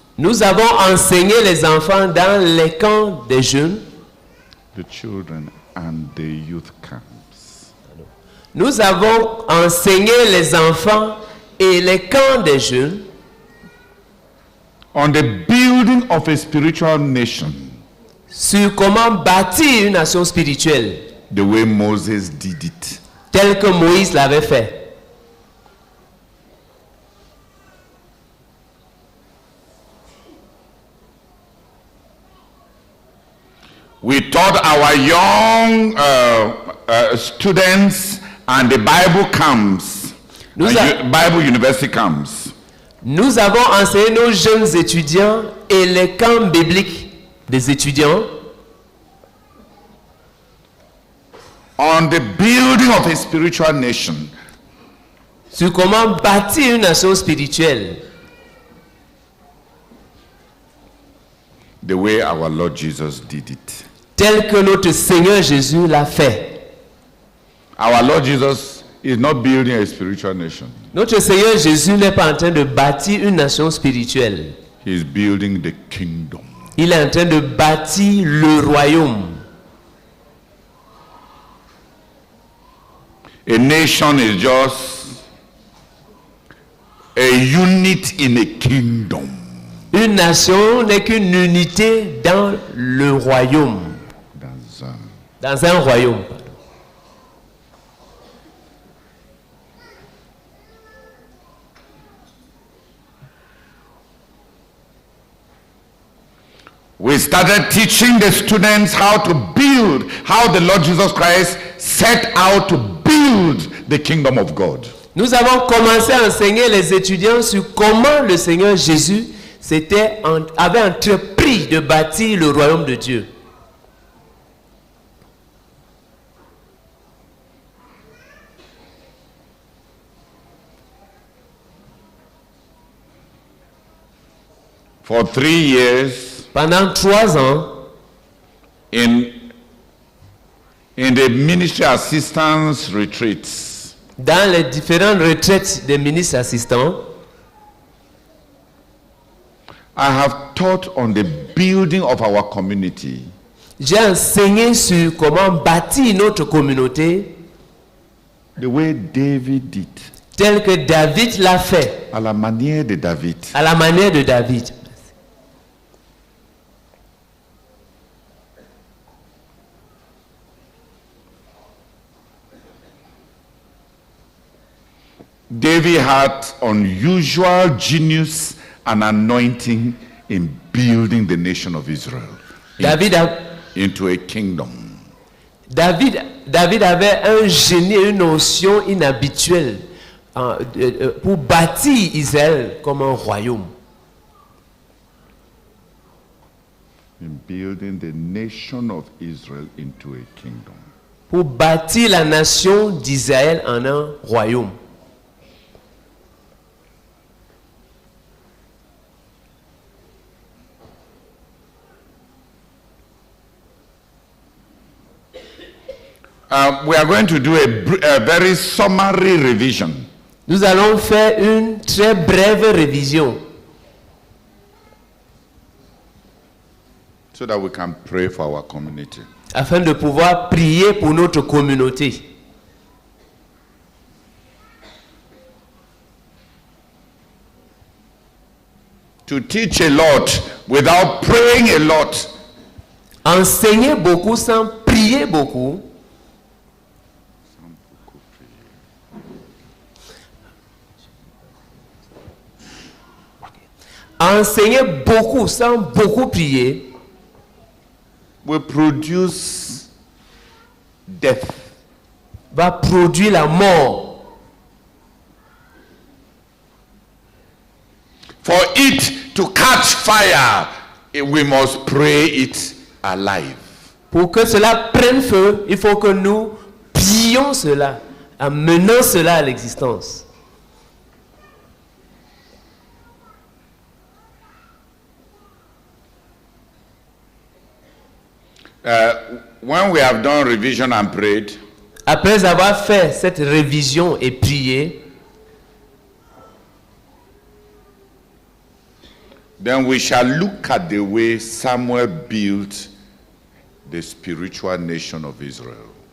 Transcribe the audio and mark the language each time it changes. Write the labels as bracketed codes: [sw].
[fr] Nous avons enseigné les enfants dans les camps des jeunes. [en] The children and the youth camps. [fr] Nous avons enseigné les enfants et les camps des jeunes. [en] On the building of a spiritual nation. [fr] Sur comment bâtir une nation spirituelle. [en] The way Moses did it. [fr] tel que Moïse l'avait fait. [en] We taught our young students and the Bible camps, Bible University camps. [fr] Nous avons enseigné nos jeunes étudiants et les camps bibliques des étudiants [en] on the building of a spiritual nation. [fr] Sur comment bâtir une nation spirituelle. [en] The way our Lord Jesus did it. [fr] Tel que notre Seigneur Jésus l'a fait. [en] Our Lord Jesus is not building a spiritual nation. [fr] Notre Seigneur Jésus n'est pas en train de bâtir une nation spirituelle. [en] He is building the kingdom. [fr] Il est en train de bâtir le royaume. [en] A nation is just a unit in a kingdom. [fr] Une nation n'est qu'une unité dans le royaume. Dans un royaume. [en] We started teaching the students how to build, how the Lord Jesus Christ set out to build the kingdom of God. [fr] Nous avons commencé à enseigner les étudiants sur comment le Seigneur Jésus avait entrepris de bâtir le royaume de Dieu. [en] For 3 years, [fr] pendant 3 ans, [en] in the ministry assistance retreats, [fr] dans les différentes retraites des ministres assistants, [en] I have taught on the building of our community. [fr] J'ai enseigné sur comment bâtir notre communauté, [en] the way David did, [fr] tel que David l'a fait, à la manière de David. à la manière de David. [en] David had unusual genius and anointing in building the nation of Israel into a kingdom. [fr] David avait un génie et une notion inhabituelle pour bâtir Israël comme un royaume. [en] In building the nation of Israel into a kingdom. [fr] Pour bâtir la nation d'Israël en un royaume. [en] We are going to do a very summary revision. [fr] Nous allons faire une très brève révision. [en] So that we can pray for our community. [fr] Afin de pouvoir prier pour notre communauté. [en] To teach a lot without praying a lot. [fr] Enseigner beaucoup sans prier beaucoup. Enseigner beaucoup sans beaucoup prier [en] will produce death. [fr] Va produire la mort. [en] For it to catch fire, we must pray it alive. [fr] Pour que cela prenne feu, il faut que nous prions cela, amenant cela à l'existence. [en] When we have done revision and prayed, [fr] après avoir fait cette révision et prié, [en] then we shall look at the way Samuel built the spiritual nation of Israel.